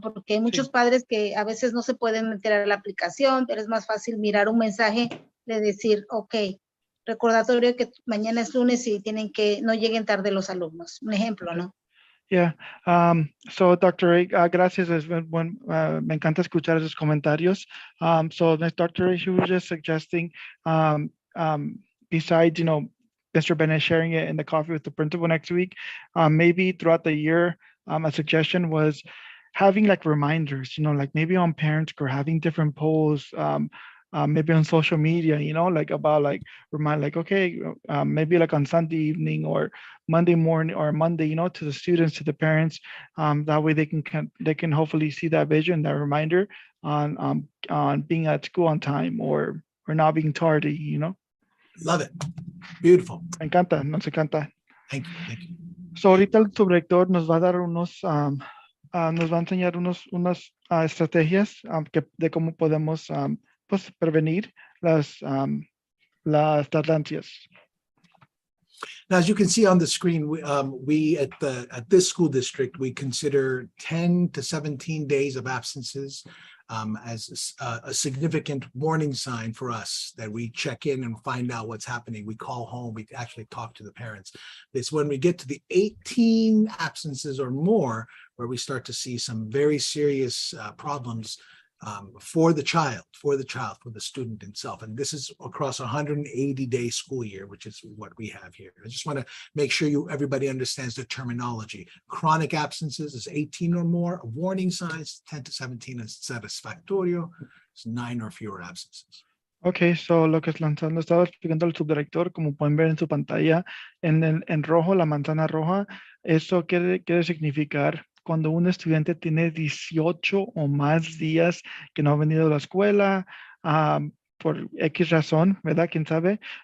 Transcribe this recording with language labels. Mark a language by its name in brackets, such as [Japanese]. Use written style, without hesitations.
[Spanish] Porque hay muchos padres que a veces no se pueden meter a la aplicación, pero es más fácil mirar un mensaje de decir, ok, recordatorio que mañana es lunes y tienen que no lleguen tarde los alumnos. Un ejemplo, ¿no? [English] Yeah. So, Dr. A, gracias. [Spanish] Me encanta escuchar esos comentarios. [English] So, Dr. A, she was just suggesting, besides, Mr. Bennett sharing it in the coffee with the principal next week, maybe throughout the year, a suggestion was having like reminders, like maybe on parents or having different polls, maybe on social media, like about like remind like, okay, maybe like on Sunday evening or Monday morning or Monday, to the students, to the parents. That way they can hopefully see that vision, that reminder on being at school on time or not being tardy. Love it. Beautiful. [Spanish] Me encanta, nos encanta. [English] Thank you. Thank you. [Spanish] So ahorita el subrector nos va a dar nos va a enseñar unas estrategias de cómo podemos pues prevenir las tardancias. [English] Now, as you can see on the screen, we at this school district, we consider 10 to 17 days of absences as a significant warning sign for us that we check in and find out what's happening. We call home, we actually talk to the parents. It's when we get to the 18 absences or more where we start to see some very serious problems for the student himself. And this is across a 180-day school year, which is what we have here. I just want to make sure everybody understands the terminology. Chronic absences is 18 or more. Warning signs, 10 to 17 is satisfactorio, it's 9 or fewer absences. [Spanish] Ok, so lo que estaba explicando el subdirector, como pueden ver en su pantalla, en rojo, la manzana roja, eso quiere significar cuando un estudiante tiene 18 o más días que no ha venido a la escuela, por X razón, ¿verdad? ¿Quién sabe?